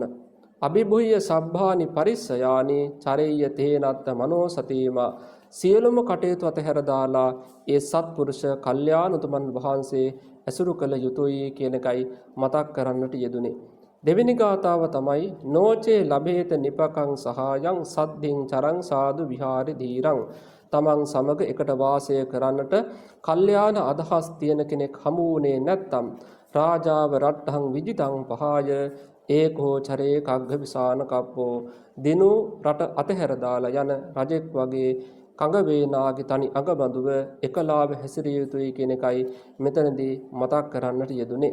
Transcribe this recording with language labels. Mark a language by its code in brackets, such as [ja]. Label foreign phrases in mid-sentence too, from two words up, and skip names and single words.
[pi] අභිභුය්‍ය සබ්බානි පරිස්සයානි චරෙය්‍ය තේනත්ත මනෝ සතිමා. [si] සියලුම කටයුතු අතහැර දාලා ඒ සත්පුරුෂ කල්යාණ උතුමන් වහන්සේ ඇසුරු කළ යුතුයි කියන එකයි මතක් කරන්නට යෙදුනේ. දෙවෙනි ගාථාව තමයි [pi] නොචේ ලබේත නිපකං සහායං සද්ධින් චරං සාදු විහාරි ධීරං. [si] තමන් සමග එකට වාසය කරන්නට කල්යාණ අදහස් තියෙන කෙනෙක් හමු වුණේ නැත්නම් [pi] රාජාව රට්ඨං විජිතං පහය ඒකෝ චරේ කග්ග විසාන කප්පෝ. [si] දිනු රට අතහැර දාලා යන රජෙක් වගේ කඟ වේනාගේ තනි අඟබඳුව එකලාව හැසිරිය යුතුයි කියන එකයි මෙතනදී මතක් කරන්නට යෙදුනේ.